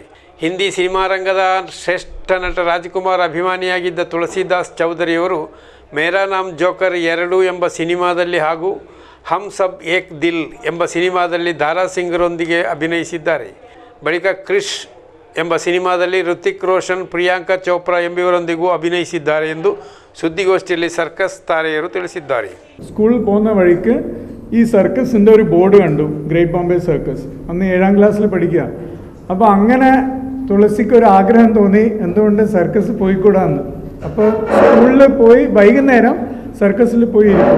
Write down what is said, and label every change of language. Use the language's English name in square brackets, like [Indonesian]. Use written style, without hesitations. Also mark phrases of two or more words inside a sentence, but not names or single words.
[Kannada] ಹಿಂದಿ ಸಿನಿಮಾ ರಂಗದ ಶ್ರೇಷ್ಠ ನಟ ರಾಜ್ಕುಮಾರ್ ಅಭಿಮಾನಿಯಾಗಿದ್ದ ತುಳಸಿದಾಸ್ ಚೌಧರಿಯವರು ಮೇರಾ ನಾಮ್ ಜೋಕರ್ 2 ಎಂಬ ಸಿನಿಮಾದಲ್ಲಿ ಹಾಗೂ ಹಮ್ ಸಬ್ ಏಕ್ ದಿಲ್ ಎಂಬ ಸಿನಿಮಾದಲ್ಲಿ ದಾರಾ ಸಿಂಗ್ರೊಂದಿಗೆ ಅಭಿನಯಿಸಿದ್ದಾರೆ. ಬಳಿಕ ಕ್ರಿಶ್ ಎಂಬ ಸಿನಿಮಾದಲ್ಲಿ ಋತಿಕ್ ರೋಷನ್, ಪ್ರಿಯಾಂಕಾ ಚೋಪ್ರಾ ಎಂಬುವರೊಂದಿಗೂ ಅಭಿನಯಿಸಿದ್ದಾರೆ ಎಂದು ಸುದ್ದಿಗೋಷ್ಠಿಯಲ್ಲಿ ಸರ್ಕಸ್ ತಾರೆಯರು ತಿಳಿಸಿದ್ದಾರೆ. [Malayalam] സ്കൂളിൽ പോകുന്ന വഴിക്ക് ഈ സർക്കസിൻ്റെ ഒരു ബോർഡ് കണ്ടു, ഗ്രേറ്റ് ബോംബെ സർക്കസ്. അന്ന് 7ാം ക്ലാസ്സിൽ പഠിക്കുക. അപ്പോൾ അങ്ങനെ തുളസിക്ക് ഒരു ആഗ്രഹം തോന്നി, എന്തുകൊണ്ട് സർക്കസ് പോയിക്കൂടാന്ന്. അപ്പോൾ സ്കൂളിൽ പോയി വൈകുന്നേരം സർക്കസിൽ പോയി ഇരിക്കും.